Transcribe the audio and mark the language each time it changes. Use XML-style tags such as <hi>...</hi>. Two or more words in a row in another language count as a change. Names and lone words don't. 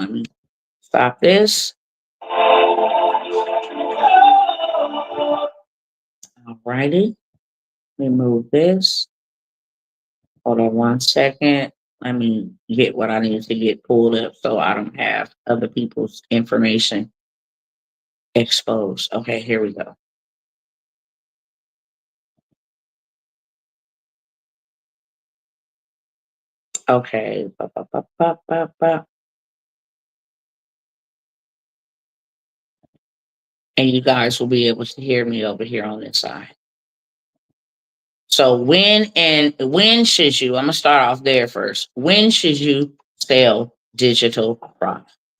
<en>Let me stop this. Alrighty. Remove this. Hold on one second. Let me get what I need to get pulled up so I don't have other people's information exposed. Okay, here we go. Okay. Ba, ba, ba, ba, ba, ba. And you guys will be able to hear me over here on this side. So when should you, I'm gonna start off there first. When should you sell digital products?</en>